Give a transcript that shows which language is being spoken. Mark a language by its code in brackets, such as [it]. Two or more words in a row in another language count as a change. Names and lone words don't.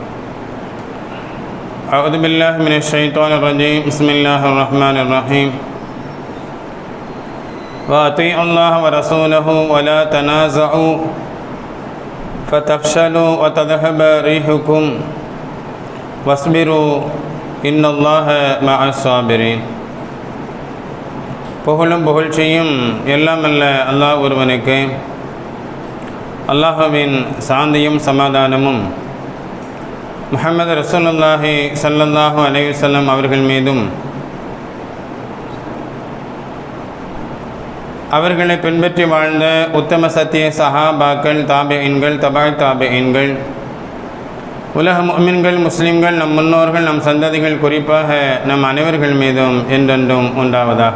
[ar] أعوذ بالله من الشيطان الرجيم بسم الله الرحمن الرحيم. وأطيعوا الله ورسوله ولا تنازعوا فتفشلوا وتذهب ريحكم واصبروا إن الله مع الصابرين. [ta] புகழும் புகழ்ச்சியும் எல்லாம் அல்ல அல்லாஹ் ஒருவனுக்கு. அல்லாஹ்வின் சாந்தியும் சமாதானமும் முஹம்மது [ar] رسول الله صلى الله عليه وسلم [ta] அவர்கள் மீதும் அவர்களை பின்பற்றி வாழ்ந்த உத்தம சத்திய சஹாபாக்கள், தாபிஈன்கள், தபாய் தாபிஈன்கள், உலக முஃமின்கள், முஸ்லிம்கள், நம் முன்னோர்கள், நம் சந்ததிகள், குறிப்பாக நம் அனைவர்கள் மீதும் என்றென்றும் உண்டாவதாக.